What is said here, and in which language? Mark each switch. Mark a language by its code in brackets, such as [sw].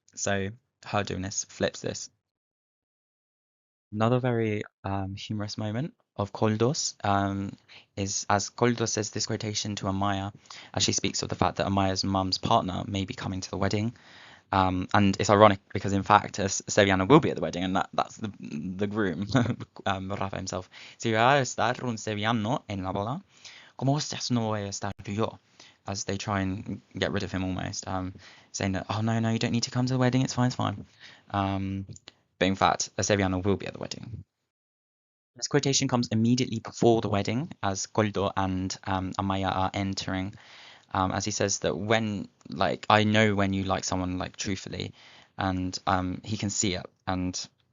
[en] So her doing this flips this. Another very humorous moment of Koldo's is as Koldo says this quotation to Amaia as she speaks of the fact that Amaia's mum's partner may be coming to the wedding. And it's ironic because in fact Sevillano will be at the wedding, and that's the groom, Rafa himself. [es] Si va a estar un sevillano en la boda, ¿cómo estás no voy a estar yo? [en] As they try and get rid of him almost, saying that, oh no, you don't need to come to the wedding, it's fine. But in fact, a Sevillano will be at the wedding. This quotation comes immediately before the wedding, as Koldo and Amaia are entering, as he says that when, like, I know when you like someone, like, truthfully, and he can see it, and